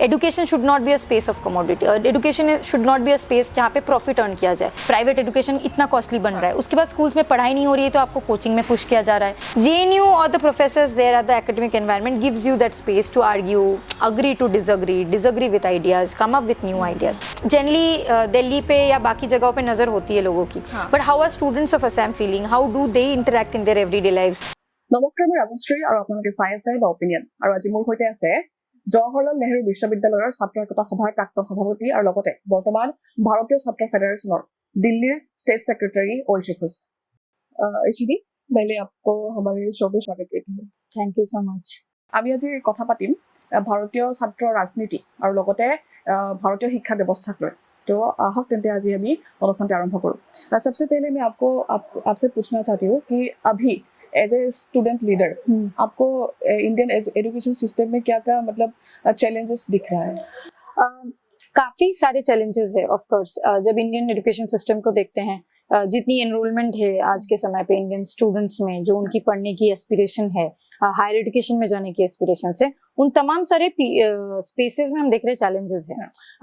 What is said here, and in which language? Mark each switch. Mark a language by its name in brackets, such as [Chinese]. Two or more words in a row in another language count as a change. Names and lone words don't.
[English] education should not be a space of commodity, education should not be a space [Hindi] जहाँ पे [English] profit earn [Hindi] किया जाए। प्राइवेट एजुकेशन इतना कॉस्टली बन रहा है, उसके बाद स्कूल्स में पढ़ाई नहीं हो रही है तो आपको कोचिंग में पुश किया जा रहा है। [English] JNU और the professors there at the academic environment gives you that space to argue, agree to disagree, disagree with ideas, come up with new ideas। [Hindi] जनरली दिल्ली पे या बाकी जगहों पे नजर होती है लोगों की, [English] but how are students of Assam feeling, how do they interact in their everyday lives? [Assamese] নমস্কাৰ, মই ৰাজশ্ৰী আৰু আপোনালোকে চাই আছে দ্য অপিনিয়ন। আৰু আজি মোৰ সৈতে আছে জৱাহৰলাল নেহৰু বিশ্ববিদ্যালয়ৰ ছাত্ৰ একতা সভাৰ প্ৰাক্তন সভাপতি আৰু লগতে বৰ্তমান ভাৰতীয় ছাত্ৰ ফেডাৰেশ্যনৰ দিল্লীৰ [English] state secretary [Assamese] ঐশী ঘোষ। [Hindi] ঐশী दी, पहले आपको हमारे शो में स्वागत करती हूँ। [English] thank you so much. [Assamese] আমি আজি কথা পাতিম ভাৰতীয় ছাত্ৰ ৰাজনীতি আৰু লগতে ভাৰতীয় শিক্ষা ব্যৱস্থাক লৈ। [Hindi] तो आहक तेंते आज अभी अनुष्ठान आरम्भ करूँ। सबसे पहले मैं आपसे पूछना चाहती हूँ कि अभी [English] as a student leader [Hindi] आपको [English] Indian education system [Hindi] में क्या क्या मतलब चैलेंजेस दिख रहा है? काफी सारे चैलेंजेस है [English] of course. [Hindi] जब [English] Indian education system [Hindi] को देखते हैं, जितनी एनरोलमेंट है आज के समय पे [English] Indian students [Hindi] में, जो उनकी पढ़ने की एस्पिरेशन है, [English] higher education [Hindi] में जाने की एस्पिरेशन है, उन तमाम सारे स्पेसेस में हम देख रहे हैं चैलेंजेस हैं।